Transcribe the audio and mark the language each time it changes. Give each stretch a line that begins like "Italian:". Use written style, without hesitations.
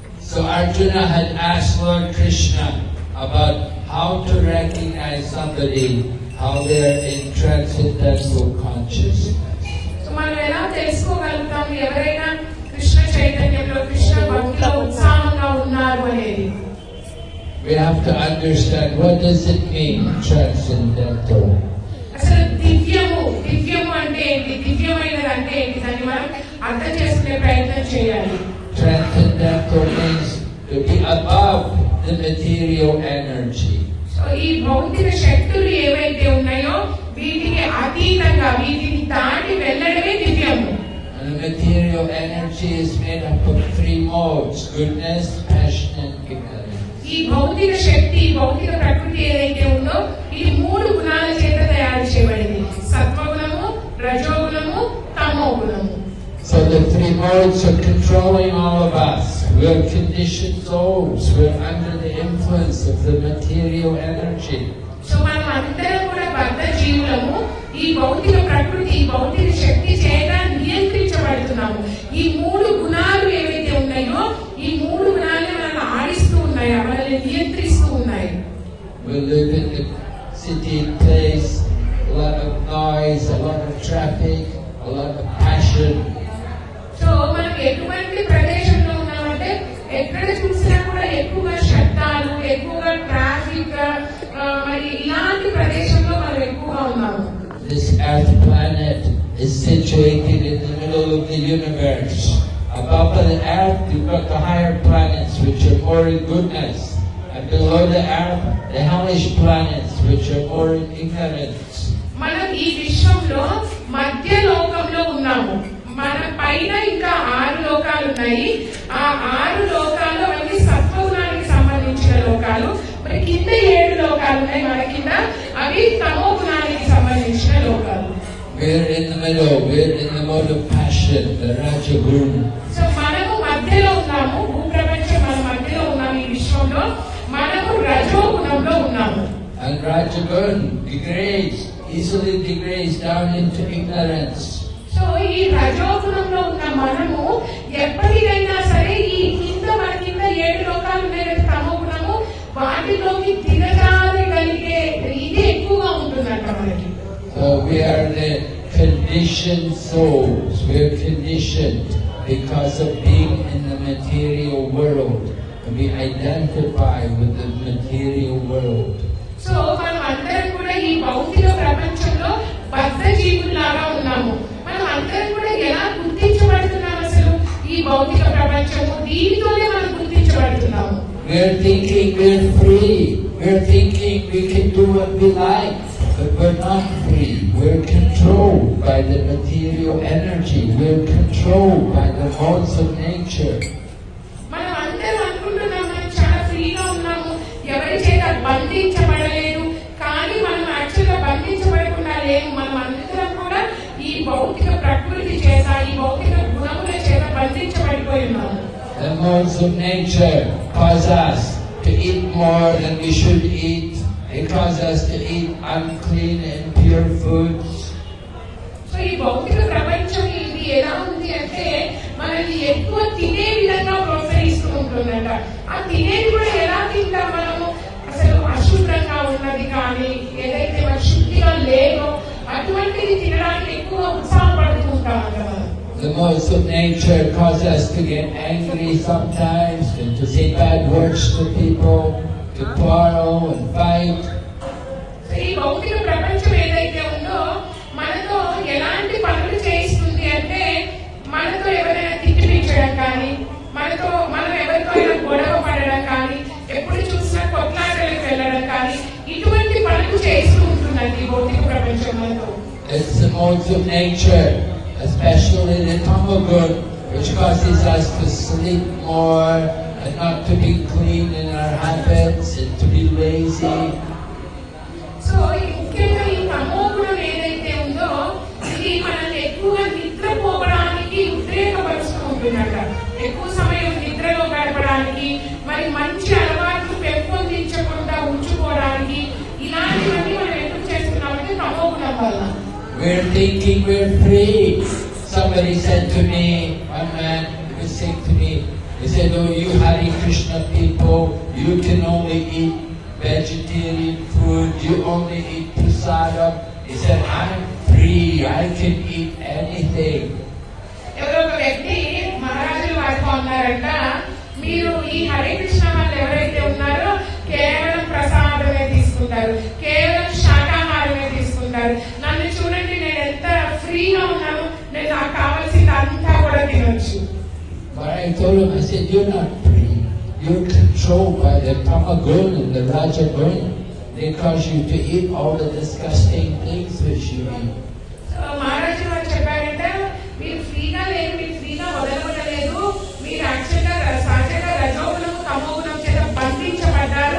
English: So Arjuna had asked Lord Krishna about how to recognize somebody, how they are in transcendental consciousness.
Telugu: So మనం ఎలా తెలుసుకోగలుగుతాం ఎవరైనా కృష్ణ చైతన్యంలో కృష్ణ భక్తిలో ఉత్సాహంగా ఉన్నారు అనేది?
English: We have to understand what does it mean, transcendental.
Telugu: అసలు దివ్యము అంటే ఏంటి, దివ్యమైనది అంటే ఏంటి, దాన్ని మనం అర్థం చేసుకునే ప్రయత్నం చేయాలి.
English: Transcendental means to be above the material energy.
Telugu: So ఈ భౌతిక శక్తులు ఏవైతే ఉన్నాయో వీటికి అతీతంగా వీటిని దాటి వెళ్ళడమే దివ్యము.
English: And the material energy is made up of three modes: goodness, passion, and ignorance.
Telugu: ఈ భౌతిక శక్తి, భౌతిక ప్రకృతి ఏదైతే ఉందో ఇది 3 గుణాల చేత తయారు చేయబడింది. సత్వగుణము, రజోగుణము, తమోగుణము.
English: So the 3 modes are controlling all of us. We are conditioned souls. We are under the influence of the material energy.
Telugu: So మనం అందరం కూడా బద్ధ జీవులము. ఈ భౌతిక ప్రకృతి, ఈ భౌతిక శక్తి చేత నియంత్రించబడుతున్నాము. ఈ 3 గుణాలు ఏవైతే ఉన్నాయో ఈ 3 గుణాలు మనల్ని ఆడిస్తూ ఉన్నాయి, మనల్ని నియంత్రిస్తూ ఉన్నాయి.
English: We live in the city place, a lot of noise, a lot of traffic, a lot of passion.
Telugu: So మనం ఎటువంటి ప్రదేశంలో ఉన్నామంటే ఎక్కడ చూసినా కూడా ఎక్కువగా శబ్దాలు, ఎక్కువగా ట్రాఫిక్, మరి ఇలాంటి ప్రదేశంలో మనం ఎక్కువగా ఉన్నాము.
English: This Earth planet is situated in the middle of the universe. Above the Earth, you've got the higher planets, which are more in goodness, and below the Earth, the hellish planets, which are more in ignorance.
Telugu: మనం ఈ విశ్వంలో మధ్య లోకంలో ఉన్నాము. మన పైన ఇంకా 6 లోకాలు ఉన్నాయి. ఆ 6 లోకాలు అన్ని సత్వగుణానికి సంబంధించిన లోకాలు. మరి కింద 7 లోకాలు ఉన్నాయి మన కింద, అవి తమో గుణానికి సంబంధించిన లోకాలు.
English: We're in the middle, we're in the mode of passion, the Rajaguna.
Telugu: So మనము మధ్యలో ఉన్నాము, భూప్రపంచం మన మధ్యలో ఉన్నాము. ఈ విశ్వంలో మనము రజోగుణంలో ఉన్నాము.
English: And Rajaguna degrades, easily degrades down into ignorance.
Telugu: So ఈ రజోగుణంలో ఉన్న మనము ఎప్పటికైనా సరే ఈ కింద మన కింద 7 లోకాలు ఉన్నాయి కదా తమో గుణము, వాటిలోకి దిగజారగలిగే ఇది ఎక్కువగా ఉంటుందంట మనకి.
English: So we are the conditioned souls. We are conditioned because of being in the material world. And we identify with the material world.
Telugu: So మనం అందరం కూడా ఈ భౌతిక ప్రపంచంలో బద్ధ జీవుల్లాగా ఉన్నాము. మనం అందరం కూడా ఎలా గుర్తించబడుతున్నాం అసలు ఈ భౌతిక ప్రపంచము, దీనితోనే మనం గుర్తించబడుతున్నాము.
English: We are thinking we are free. We are thinking we can do what we like. But we're not free. We're controlled by the material energy. We're controlled by the modes of nature.
Telugu: మనం అందరం అనుకుంటున్నాం మనం చాలా ఫ్రీగా ఉన్నాము, ఎవరి చేత బంధించబడలేదు. కానీ మనం యాక్చువల్గా బంధించబడకుండా లేము. మనం అందరం కూడా ఈ భౌతిక ప్రకృతి చేత, ఈ భౌతిక గుణముల చేత బంధించబడిపోయి ఉన్నాము.
English: The modes of nature cause us to eat more than we should eat. They cause us to eat unclean and impure foods.
Telugu: So ఈ భౌతిక ప్రపంచం ఇది ఎలా ఉంది అంటే మనల్ని ఎక్కువ తినే విధంగా ప్రోత్సహిస్తూ ఉంటుందంట. ఆ తినేది కూడా ఎలా తింటాం మనము, అసలు అశుభ్రంగా ఉన్నది కానీ ఏదైతే మన శుద్ధిగా లేదో అటువంటిది తినడానికి ఎక్కువ ఉత్సాహపడుతూ ఉంటాం అంట మనం.
English: The modes of nature cause us to get angry sometimes and to say bad words to people, to quarrel and fight.
Telugu: So ఈ భౌతిక ప్రపంచం ఏదైతే ఉందో మనతో ఎలాంటి పనులు చేయిస్తుంది అంటే మనతో ఎవరైనా తిట్టిపించడం కానీ, మనం ఎవరితో అయినా గొడవ పడడం కానీ, ఎప్పుడు చూసినా కొట్లాటలకు వెళ్ళడం కానీ ఇటువంటి పనులు చేస్తూ ఉంటుందండి ఈ భౌతిక ప్రపంచం మనతో.
English: It's the modes of nature, especially the tamoguna, which causes us to sleep more and not to be clean in our habits and to be lazy.
Telugu: So ఈ ముఖ్యంగా ఈ తమోగుణం ఏదైతే ఉందో ఇది మనల్ని ఎక్కువగా నిద్రపోవడానికి ఉద్రేకపరుస్తూ ఉంటుందట. ఎక్కువ సమయం నిద్రలో గడపడానికి, మరి మంచి అలవాట్లు పెంపొందించకుండా ఉంచుకోవడానికి, ఇలాంటివన్నీ మనం ఎందుకు చేస్తున్నామంటే తమోగుణం వల్ల.
English: We're thinking we're free. Somebody said to me, one man was saying to me, he said, "Oh, you Hare Krishna people, you can only eat vegetarian food, you only eat prasadam." He said, "I'm free, I can eat anything."
Telugu: ఎవరో ఒక వ్యక్తి మహారాజుల వారితో అన్నారంట, మీరు ఈ హరే కృష్ణ వాళ్ళు ఎవరైతే ఉన్నారో కేవలం ప్రసాదమే తీసుకుంటారు, కేవలం శాకాహారమే తీసుకుంటారు. నన్ను చూడండి, నేను ఎంత ఫ్రీగా ఉన్నాను, నేను నాకు కావాల్సింది అంతా కూడా తినొచ్చు.
English: But I told him, I said, "You're not free. You're controlled by the tamoguna and the rajaguna. They cause you to eat all the disgusting things which you eat."
Telugu: So మహారాజు వారు చెప్పారంటే మీరు ఫ్రీగా లేదు, మీరు ఫ్రీగా వదలబడలేదు, మీరు యాక్చువల్గా సహజంగా రజోగుణం తమోగుణం చేత బంధించబడ్డారు